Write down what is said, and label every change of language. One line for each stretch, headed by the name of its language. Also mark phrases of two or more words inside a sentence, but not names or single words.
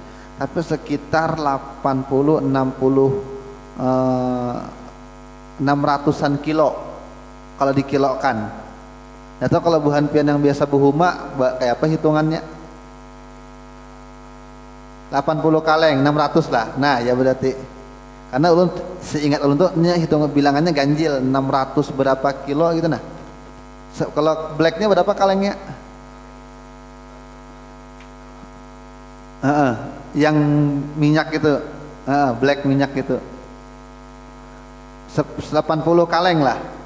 Indonesian: Tapi sekitar 600-an kilo kalau dikilokan.
Banjar: Atau kalau buhan pian yang biasa buhuma kayak apa hitungannya? 80 kaleng 600 lah. Nah, ya berarti karena ulun seingat ulun tuh hitung bilangannya ganjil 600 berapa kilo gitu nah.
Indonesian: Kalau blacknya berapa kalengnya? yang minyak itu, black minyak itu, 80 kaleng lah.